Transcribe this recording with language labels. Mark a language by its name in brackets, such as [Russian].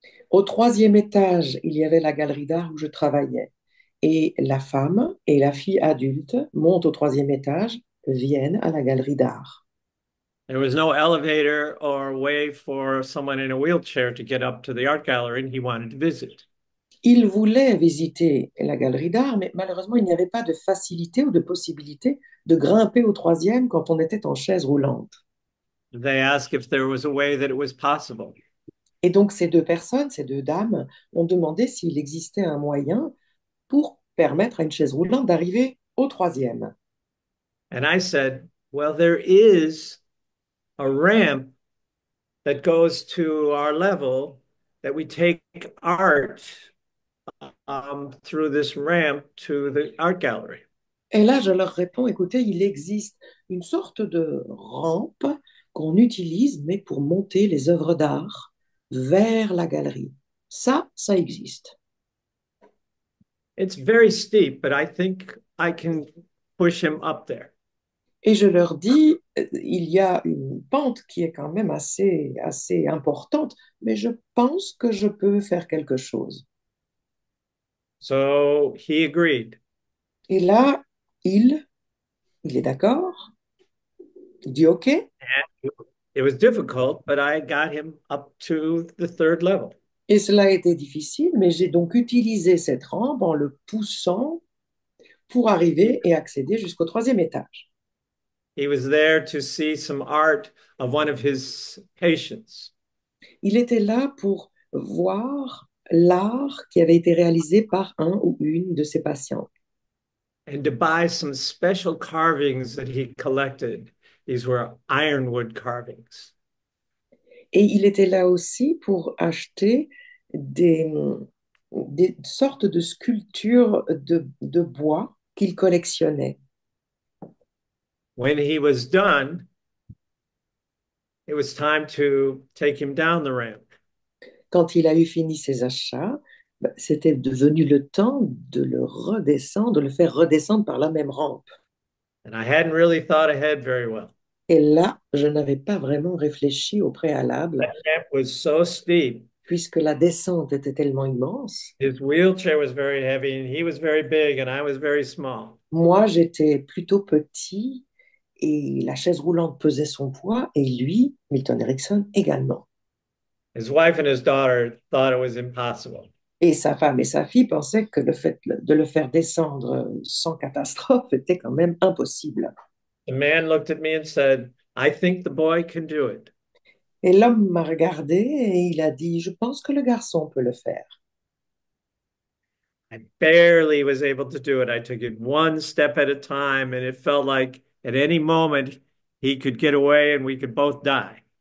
[French] Au troisième étage, il y avait la galerie d'art où je travaillais. Et la femme et la fille adulte montent au troisième étage, viennent à la galerie d'art. [English] There was no elevator or way for someone in a wheelchair to get up to the art gallery, and he wanted to visit. [French] Ils voulaient visiter la galerie d'art, mais malheureusement, il n'y avait pas de facilité ou de possibilité de grimper au troisième quand on était en chaise roulante. [English] They asked if there was a way that it was possible. [French] Et donc, ces deux personnes, ces deux dames, ont demandé s'il existait un moyen pour permettre à une chaise roulante d'arriver au troisième. [English] And I said, well, there is a ramp that goes to our level that we take art through this ramp to the art gallery. [French] Et là, je leur réponds, écoutez, il existe une sorte de rampe qu'on utilise, mais pour monter les œuvres d'art vers la galerie. Ça existe. [English] It's very steep, but I think I can push him up there. [French] Et je leur dis, il y a une pente qui est quand même assez importante, mais je pense que je peux faire quelque chose. [English] So he agreed. [French] Et là, il est d'accord, il dit OK. [English] It was difficult, but I got him up to the third level. [French] Et cela a été difficile, mais j'ai donc utilisé cette rampe en le poussant pour [English] He, [French] arriver et accéder jusqu'au troisième étage. [English] he was there to see some art of one of his patients. [French] Il était là pour voir l'art qui avait été réalisé par un ou une de ses patients [English] And to buy some special carvings that he collected. These were ironwood carvings. [French] et il était là aussi pour acheter des, des sortes de sculptures de bois qu'il collectionnait. [English] When he was done, it was time to take him down the ramp. [French] Quand il a eu fini ses achats, c'était devenu le temps de le redescendre, de le faire redescendre par la même rampe. [English] And I hadn't really thought ahead very well. [French] Et là, je n'avais pas vraiment réfléchi au préalable, [English] That ramp was so steep. [French] puisque la descente était tellement immense. [English] His wheelchair was very heavy, and he was very big, and I was very small. [French] Moi, j'étais plutôt petit et la chaise roulante pesait son poids, et lui, Milton Erickson, également. [English] His wife and his daughter thought it was impossible. [French] Et sa femme et sa fille pensaient que le fait de le faire descendre sans catastrophe était quand même impossible. [English] The man looked at me and said, I think the boy can do it. [French] Et l'homme m'a regardé et il a dit, je pense que le garçon peut le faire. [English] I barely was able to do it. I took it one step at a time, and it felt like at any moment he could get away and we could both die.